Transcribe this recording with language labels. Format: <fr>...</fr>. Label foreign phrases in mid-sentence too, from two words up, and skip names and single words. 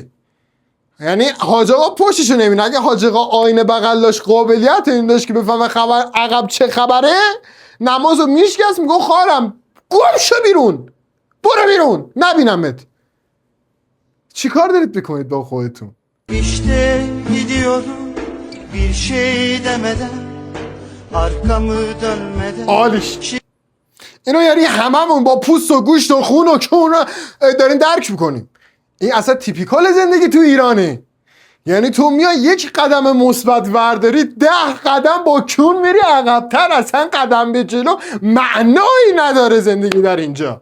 <fa>یعنی حاج آقا پشتشو نمیبینه. اگه حاج آقا آینه بغل داشت، قابلیت این داشت که بفهمه خبر عقب چه خبره، نمازو میشکست، میگه خارم گم شو بیرون، برو بیرون nabinamет. چی کار دارید بکنید با خودتون؟</fa> <tr>İşte gidiyorum bir şey demeden, arkamı dönmeden.</tr> <fa>عالیش. اینو یعنی هممون با پوست و گوشت و خون و کون دارین درک میکنیم. این اصلا تیپیکال زندگی تو ایرانه. یعنی تو میای یک قدم مثبت ورداری 10 قدم با کون میری عقب‌تر، اصلا قدم به جلو معنایی نداره زندگی در اینجا.</fa>